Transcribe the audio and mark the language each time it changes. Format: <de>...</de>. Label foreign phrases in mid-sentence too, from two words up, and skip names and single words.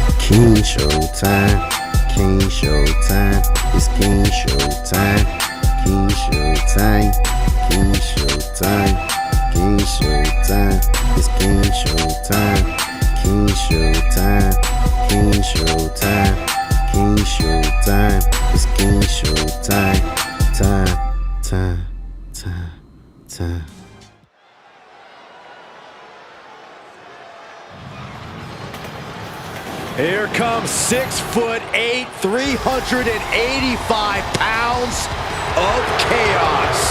<en>King Showtime, King Showtime, it's King Showtime, King Showtime, King Showtime, King Showtime, it's King Showtime, King Showtime, King Showtime, King Showtime, it's King Showtime, time. Here comes 6'8", 385 pounds of chaos.</en>